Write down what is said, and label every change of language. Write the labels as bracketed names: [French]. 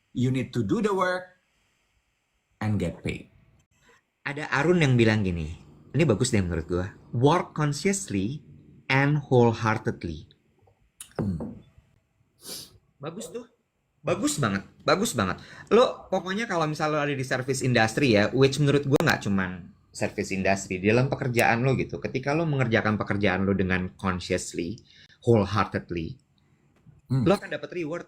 [English] You need to do the work and get paid. [Indonesian] Ada Arun yang bilang gini, ini bagus deh menurut gua. [English] Work consciously and wholeheartedly. [Indonesian] Bagus tuh. Bagus banget, bagus banget. Lo pokoknya kalau misalnya lo ada di service industry ya, which menurut gua nggak cuman service industry, di dalam pekerjaan lo gitu. Ketika lo mengerjakan pekerjaan lo dengan [English] consciously, wholeheartedly, [Indonesian] lo akan dapat reward.